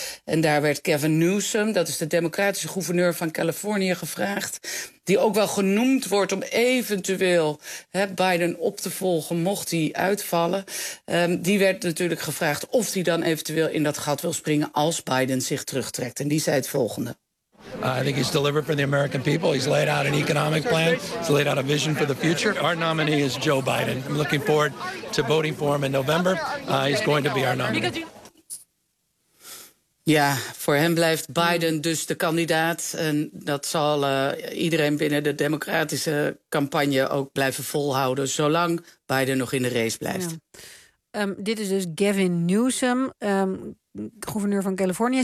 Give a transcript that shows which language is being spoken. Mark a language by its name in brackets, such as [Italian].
[Dutch] En daar werd Gavin Newsom, dat is de democratische gouverneur van Californië, gevraagd. Die ook wel genoemd wordt om eventueel Biden op te volgen, mocht hij uitvallen. Die werd natuurlijk gevraagd of hij dan eventueel in dat gat wil springen als Biden zich terugtrekt. En die zei het volgende. [English] I think he's delivered for the American people. He's laid out an economic plan. He's laid out a vision for the future. Our nominee is Joe Biden. I'm looking forward to voting for him in November. He's going to be our nominee. [Dutch] Ja, voor hem blijft Biden dus de kandidaat. En dat zal iedereen binnen de democratische campagne ook blijven volhouden, zolang Biden nog in de race blijft. Ja. Dit is dus Gavin Newsom, gouverneur van Californië.